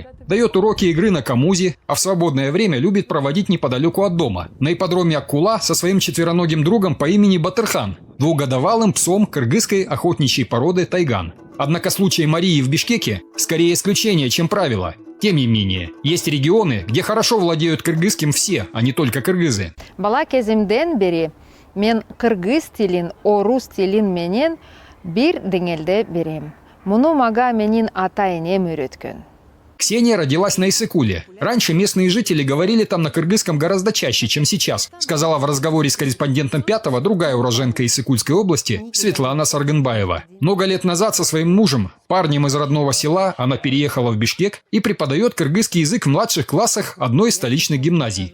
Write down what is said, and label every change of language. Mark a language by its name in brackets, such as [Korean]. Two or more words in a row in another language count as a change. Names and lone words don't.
[Russian] Дает уроки игры на камузе, а в свободное время любит проводить неподалеку от дома, на ипподроме Аккула со своим четвероногим другом по имени Батырхан, двухгодовалым псом кыргызской охотничьей породы тайган. Однако случай Марии в Бишкеке скорее исключение, чем правило. Тем не менее, есть регионы, где хорошо владеют кыргызским все, а не только кыргызы. [Kyrgyz] Бала кезимден бери мен кыргыз тилин, орус тилин менен бир деңелде берем. Муну мага менин ата-энем үйрөткөн. [Russian] Ксения родилась на Иссыкуле. Раньше местные жители говорили там на кыргызском гораздо чаще, чем сейчас, сказала в разговоре с корреспондентом Пятого другая уроженка Иссыкульской области Светлана Сарганбаева. Много лет назад со своим мужем, парнем из родного села, она переехала в Бишкек и преподает кыргызский язык в младших классах одной из столичных гимназий.